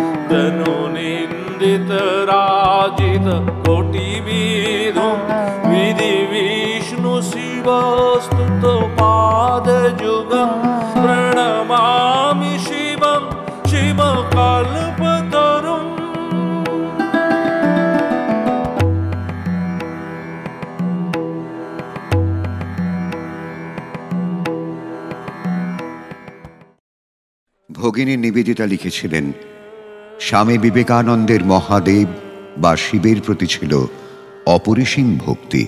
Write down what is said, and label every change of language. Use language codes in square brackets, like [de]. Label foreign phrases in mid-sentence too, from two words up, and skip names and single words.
[sa] तनुनिन्दितराजित कोटिविधुं विधि विष्णु शिवस्तुतपादयुगं प्रणमामि शिवं शिवकल्पतरुम् [bn] ভগিনী নিবেদিতা লিখেছিলেন, স্বামী বিবেকানন্দের মহাদেব বা শিবের প্রতি ছিল অপরিসীম ভক্তি।